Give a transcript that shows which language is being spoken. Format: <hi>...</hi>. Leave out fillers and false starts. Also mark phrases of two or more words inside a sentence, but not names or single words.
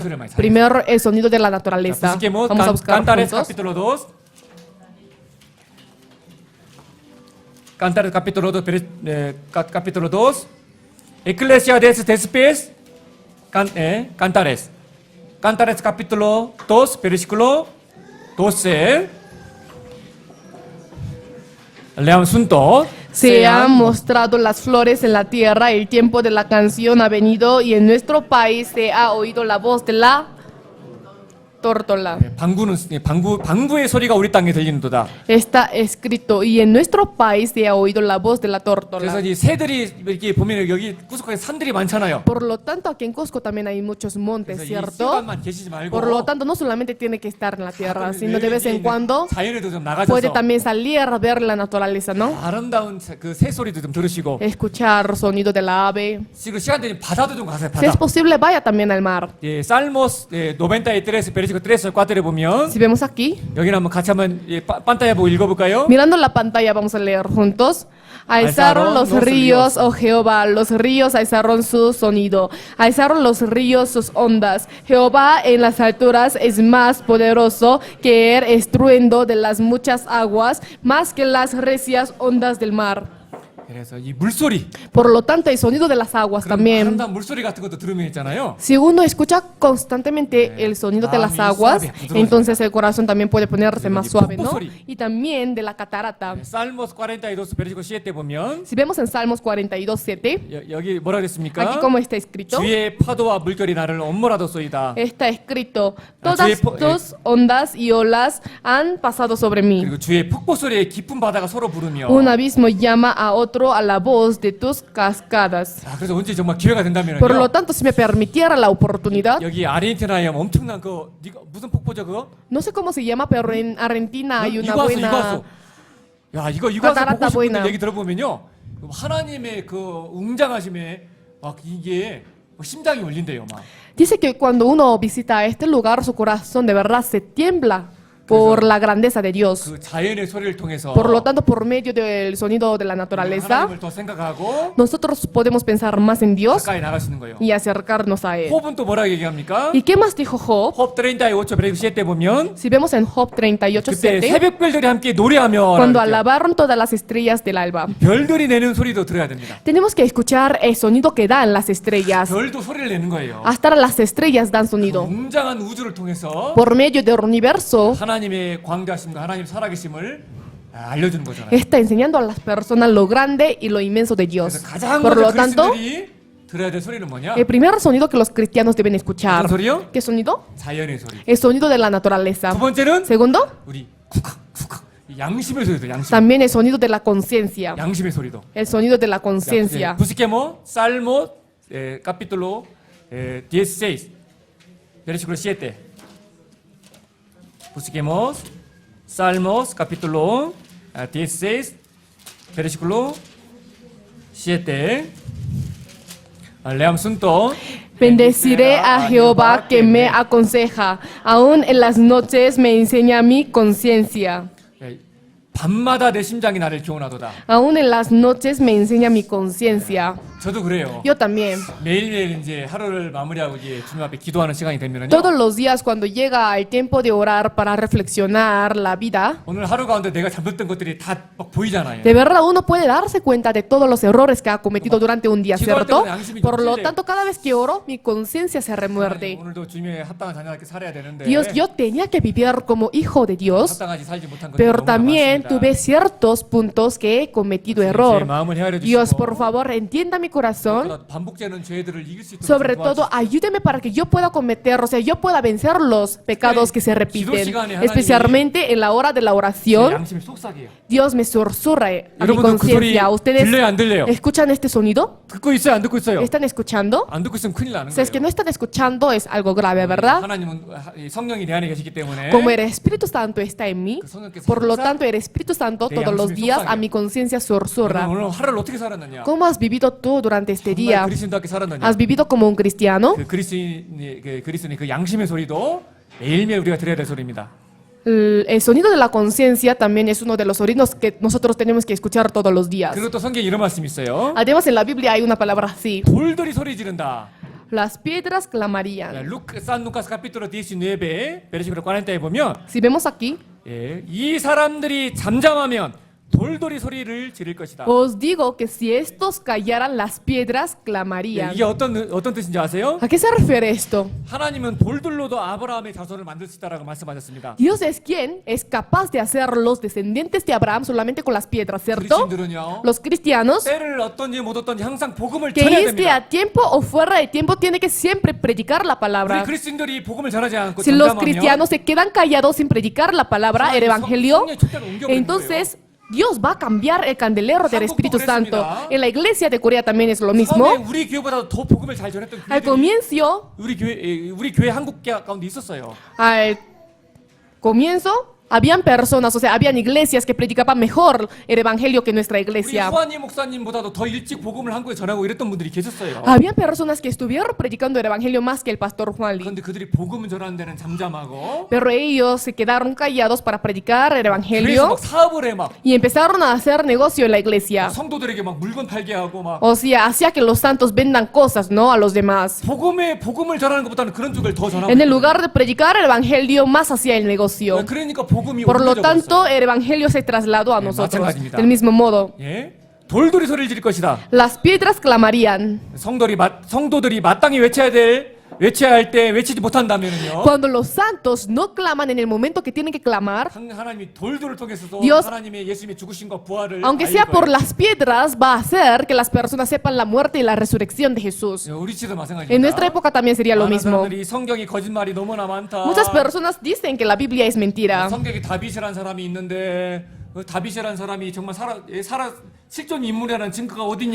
<es>Primero, el sonido de la</es> <ko>자,</ko> <es>naturaleza. busquemos Vamos a buscar Cantares juntos. capítulo 2. Cantares capítulo 2, capítulo 2. Eclesiastes después, Cantares. Cantares capítulo 2, versículo 12. Leamos juntos. Se han mostrado las flores en la tierra, el tiempo de la canción ha venido y en nuestro país se ha oído la voz de la tórtola.</es> <ko>방구의 소리가 우리 땅에 들리는도다.</ko> <es>Está escrito y en nuestro país se ha oído la voz de la</es> <ko>그래서</ko> <es>tórtola.</es> <ko>이 새들이 이렇게 보면 여기 구석에 산들이 많잖아요.</ko> <es>Por lo tanto, aquí en Cusco también hay muchos montes,</es> <ko>그래서 이</ko> <es>¿cierto?</es> <ko>시간만 계시지 말고</ko> <es>Por lo tanto, no solamente tiene que estar en la tierra, sino de vez en</es> <ko>외국에</ko> <es>cuando</es> <ko>있는 자연에도 좀</ko> <es>puede</es> <ko>나가셔서</ko> <es>también salir a ver la naturaleza, ¿no?</es> <ko>아름다운 그 새 소리도 좀 들으시고</ko> <es>Escuchar sonido de la ave.</es> <ko>지금 시간 되면 바다도 좀 가세요.</ko> <es>Si es</es> <ko>바다.</ko> <es>posible, vaya también al mar.</es> <ko>예, 살모스 93 versículo 3 4에 보면</ko> <es>Si vemos aquí,</es> <ko>여기는 한번 같이 한번 판타야 보고 읽어볼까요?</ko> <es>mirando la pantalla, vamos a leer juntos. Alzaron los ríos, oh Jehová, los ríos alzaron su sonido, alzaron los ríos sus ondas. Jehová en las alturas es más poderoso que el estruendo de las muchas aguas, más que las recias ondas del mar.</es> <ko>그래서 이 물소리,</ko> <es>Por lo tanto, el sonido de las aguas</es> <ko>그런</ko> <es>también.</es> <ko>아름다운 물소리 같은 것도 들으면 있잖아요.</ko> <es>Si uno escucha constantemente el sonido de las aguas, entonces el corazón también puede ponerse más suave, ¿no? Y también de la catarata.</es> <ko>살모스 42 versículo 7에 보면</ko> <es>Si vemos en Salmos 42:7,</es> <ko>여기 뭐라 그랬습니까?</ko> <es>aquí como está escrito,</es> <ko>주의 파도와 물결이 나를 엄몰하도소이다.</ko> <es>está escrito, todas tus ondas y olas han pasado sobre mí.</es> <ko>그리고 주의 폭포 소리에 깊은 바다가 서로 부르며.</ko> <es>Un abismo llama a otro a la voz de tus cascadas.</es> <ko>자, 그래서 언제 정말 기회가 된다면요.</ko> <es>Por lo tanto, si me permitiera la oportunidad,</es> <ko>여기 아르헨티나에 엄청난 그 무슨 폭포죠 그거? no sé cómo se llama, pero en Argentina hay una 이과수.</ko> <es>buena...</es> <ko>야 이거</ko> <es>Catarata</es> <ko>보고 싶은</ko> <es>buena.</es> <ko>얘기 들어보면요. 하나님의 그 웅장하심에 막 이게 심장이 울린대요, 막.</ko> <es>Dice que cuando uno visita este lugar, su corazón de verdad se tiembla por la grandeza de Dios.</es> <ko>그 자연의 소리를 통해서</ko> <es>Por lo tanto, por medio del sonido de la naturaleza,</es> <ko>하나님을 더 생각하고</ko> <es>nosotros podemos pensar más en Dios</es> <ko>가까이 나갈 수 있는 거예요.</ko> <es>y acercarnos a Él.</es> <ko>홉은 또 뭐라고 얘기합니까?</ko> <es>¿Y qué más dijo Job?</es> <ko>홉 38, versículo 7 보면</ko> <es>Si vemos en Job</es> <ko>그때</ko> <es>38:7,</es> <ko>새벽별들이 함께 노래하며</ko> <es>cuando</es> <ko>이렇게</ko> <es>alabaron todas las estrellas del alba,</es> <ko>별들이 내는 소리도 들어야 됩니다.</ko> <es>tenemos que escuchar el sonido que dan las estrellas.</es> <ko>별도 소리를 내는 거예요.</ko> <es>Hasta las estrellas dan sonido.</es> <ko>웅장한 우주를 통해서</ko> <es>Por medio del universo,</es> <ko>하나님의 광대하심과 하나님 살아계심을 알려주는 거잖아요.</ko> <es>está enseñando a las personas lo grande y lo inmenso de Dios.</es> <ko>그래서 가장</ko> <es>Por lo</es> <ko>먼저</ko> <es>tanto,</es> <ko>그리스도인들이 들어야 될 소리는 뭐냐?</ko> <es>el primer sonido que los cristianos deben escuchar.</es> <ko>어떤 소리요?</ko> <es>¿Qué sonido?</es> <ko>자연의 소리.</ko> <es>El sonido de la naturaleza.</es> <ko>두 번째는</ko> <es>Segundo,</es> <ko>우리 쿡쿡 양심의 소리도 양심.</ko> <es>también el sonido de la conciencia.</es> <ko>양심의 소리도.</ko> <es>El sonido de la conciencia. Busquemos Salmo capítulo 16, versículo 7. Busquemos Salmos capítulo 16, versículo 7. Leamos juntos. Bendeciré a Jehová que me aconseja, aún en las noches me enseña mi conciencia.</es> <ko>밤마다 내 심장이 나를 교훈하도다.</ko> <es>Aún en las noches me enseña mi conciencia.</es> <ko>저도 그래요.</ko> <es>Yo también.</es> <ko>매일매일 이제 하루를 마무리하고 이제 주님 앞에 기도하는 시간이 되면은요.</ko> <es>Todos los días cuando llega el tiempo de orar para reflexionar la vida,</es> <ko>오늘 하루 가운데 내가 잘못된 것들이 다 막 보이잖아요.</ko> <es>de verdad uno puede darse cuenta de todos los errores que ha cometido durante un día, ¿cierto? Por lo tanto, cada vez que oro, mi conciencia se remuerde.</es> <ko>오늘도 주님의 합당한 자녀답게 살아야 되는데</ko> <es>Dios, yo tenía que vivir como hijo de Dios,</es> <ko>합당하지 살지 못한 것들이</ko> <es>pero</es> <ko>너무나</ko> <es>también</es> <ko>많습니다.</ko> <es>tuve ciertos puntos que he cometido</es> <ko>제</ko> <es>error.</es> <ko>마음을 헤아려</ko> <es>Dios, por</es> <ko>주시고</ko> <es>favor, entienda mi corazón.</es> <ko>반복되는 죄들을 이길 수 있도록</ko> <es>Sobre</es> <ko>좀</ko> <es>todo,</es> <ko>도와주시고</ko> <es>ayúdeme para que yo pueda cometer, o sea, yo pueda vencer los pecados que se repiten, especialmente en la hora de la</es> <ko>제</ko> <es>oración.</es> <ko>양심이 속삭여요.</ko> <es>Dios me susurra a mi</es> <ko>여러분도 그 소리</ko> <es>conciencia. ¿Ustedes</es> <ko>들려요 안 들려요?</ko> <es>escuchan este sonido?</es> <ko>듣고 있어요 안 듣고 있어요?</ko> <es>¿Están escuchando?</es> <ko>안 듣고 있으면 큰일 나는</ko> <es>Si es que</es> <ko>거예요.</ko> <es>no están escuchando, es algo grave, ¿verdad?</es> <ko>하나님은 성령이 내 안에 계시기 때문에</ko> <es>Como el Espíritu Santo está en mí,</es> <ko>그 성령께서</ko> <es>por lo</es> <ko>항상</ko> <es>tanto, el Espíritu Santo</es> <ko>내</ko> <es>todos los</es> <ko>양심이</ko> <es>días a</es> <ko>속삭여.</ko> <es>mi conciencia susurra.</es> <ko>오늘 하루를 어떻게 살았느냐?</ko> <es>¿Cómo has vivido tú durante este</es> <ko>정말</ko> <es>día?</es> <ko>그리스도인답게 살았느냐?</ko> <es>¿Has vivido como un cristiano?</es> <ko>그 그리스도인의 그 양심의 소리도 매일매일 우리가 들어야 될 소리입니다.</ko> <es>El sonido de la conciencia también es uno de los sonidos que nosotros tenemos que escuchar todos los días.</es> <ko>그리고 또 성경에 이런 말씀이 있어요.</ko> <es>Además, en la Biblia hay una palabra así:</es> <ko>돌들이 소리 지른다.</ko> <es>las piedras clamarían.</es> <ko>San Lucas</ko> <es>capítulo 19, versículo 40</es> <ko>에 보면</ko> <es>Si vemos aquí,</es> <ko>이 사람들이 잠잠하면 돌돌이 소리를 지를 것이다.</ko> <es>os digo que si estos callaran, las piedras clamarían.</es> <ko>이게 어떤 뜻인지 아세요?</ko> <es>¿A qué se refiere esto?</es> <ko>하나님은 돌들로도 아브라함의 자손을 만들 수 있다라고 말씀하셨습니다.</ko> <es>Dios es quien es capaz de hacer los descendientes de Abraham solamente con las piedras, ¿cierto?</es> <ko>그리스도인들은요.</ko> <es>Los cristianos,</es> <ko>때를 어떤지 못 어떤지 항상 복음을</ko> <es>que</es> <ko>전해야</ko> <es>esté</es> <ko>됩니다.</ko> <es>a tiempo o fuera de tiempo, tiene que siempre predicar la</es> <ko>우리</ko> <es>palabra.</es> <ko>그리스도인들이 복음을 전하지 않고</ko> <es>Si los</es> <ko>잠잠하면</ko> <es>cristianos se quedan callados sin predicar la palabra, el evangelio, entonces Dios va a cambiar el candelero del Espíritu Santo. En la iglesia de Corea también es lo</es> <ko>처음에</ko> <es>mismo.</es> <ko>우리 교회보다 더 복음을 잘 전했던</ko> <es>Al</es> <ko>교회들이</ko> <es>comienzo,</es> <ko>우리 교회 한국 가운데 있었어요.</ko> <es>al comienzo, habían personas, o sea, habían iglesias que predicaban mejor el evangelio que nuestra</es> <ko>우리</ko> <es>iglesia.</es> <ko>후아니 목사님보다도 더 일찍 복음을 한국에 전하고 이랬던 분들이 계셨어요.</ko> <es>Habían personas que estuvieron predicando el evangelio más que el pastor Juan Lee.</es> <ko>그런데 그들이 복음을 전하는 데는 잠잠하고</ko> <es>Pero ellos se quedaron callados para predicar el</es> <ko>그래서</ko> <es>evangelio</es> <ko>막 사업을 해 막</ko> <es>y empezaron a hacer negocio en la iglesia.</es> <ko>성도들에게 막 물건 팔게 하고 막</ko> <es>O sea, hacía que los santos vendan cosas, ¿no? A los demás.</es> <ko>복음을 전하는 것보다는 그런 쪽을 더 전하고</ko> <es>En el lugar de predicar el evangelio, más hacía el negocio.</es> <ko>그러니까 복음이</ko> <es>Por lo</es> <ko>옮겨져</ko> <es>tanto,</es> <ko>버렸어요.</ko> <es>el evangelio se trasladó a</es> <ko>네,</ko> <es>nosotros.</es> <ko>마찬가지입니다.</ko> <es>Del mismo modo,</es> <ko>예? 돌돌이 소리를 지를 것이다.</ko> <es>las piedras clamarían.</es> <ko>성도들이 마땅히 외쳐야 할 때 외치지 못한다면은요.</ko> <es>Cuando los santos no claman en el momento que tienen que clamar,</es> <ko>하나님이 돌들을 통해서도</ko> <es>Dios,</es> <ko>하나님의 예수님의 죽으심과 부활을</ko> <es>aunque</es> <ko>알릴</ko> <es>sea por</es> <ko>거예요.</ko> <es>las piedras, va a hacer que las personas sepan la muerte y la resurrección de Jesús.</es> <ko>우리 시대도 마찬가지입니다.</ko> <es>En nuestra época también sería lo</es> <ko>많은</ko> <es>mismo.</es> <ko>사람들이 성경이 거짓말이 너무나 많다.</ko> <es>Muchas personas dicen que la Biblia es mentira.</es> <ko>성경에 다윗이라는 사람이 있는데 그 다윗이라는 사람이 정말 실존 인물이라는 증거가 어딨냐?</ko>